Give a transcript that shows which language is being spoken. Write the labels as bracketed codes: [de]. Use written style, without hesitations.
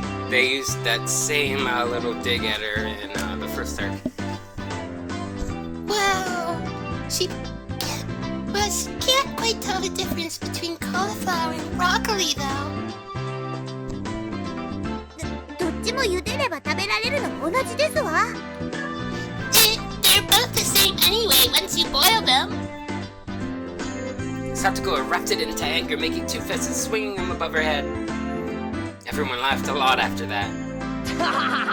[en] They used that same little dig at her in the first arc. Well, she can't quite tell the difference between cauliflower and broccoli, though. [ja] どっちも茹でれば食べられるの同じですわ。 [en] They're both the same anyway once you boil them. Satoko erupted into anger, making two fists and swinging them above her head. Everyone laughed a lot after that.